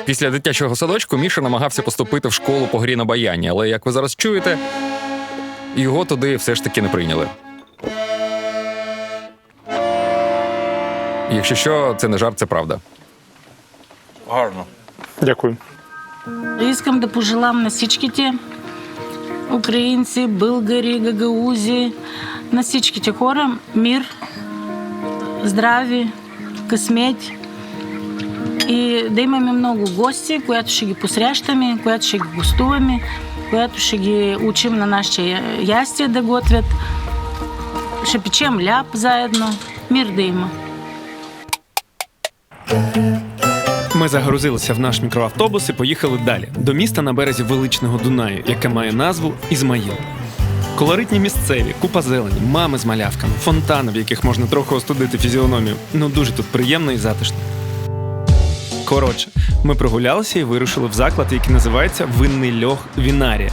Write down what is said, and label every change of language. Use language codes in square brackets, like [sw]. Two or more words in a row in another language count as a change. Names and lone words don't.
[uk] Після дитячого садочку Міша намагався поступити в школу по грі на баяні, але, як ви зараз чуєте, його туди все ж таки не прийняли. Якщо що, це не жарт, це правда. Гарно. Дякую. [bg] Искам да пожелам на всичките украинци, българи, гагаузі, на всичките хора мир, здраве, късмет и да имаме много гости, която ще ги посрещаме, която ще ги гостуваме, която ще ги учим на нашите ястия да готвят. Ще печем ляп заедно. Мир да има. [uk] Ми загрузилися в наш мікроавтобус і поїхали далі, до міста на березі величного Дунаю, яке має назву Ізмаїл. Колоритні місцеві, купа зелені, мами з малявками, фонтани, в яких можна трохи остудити фізіономію. Ну дуже тут приємно і затишно. Коротше, ми прогулялися і вирушили в заклад, який називається «Винний льох Вінарія».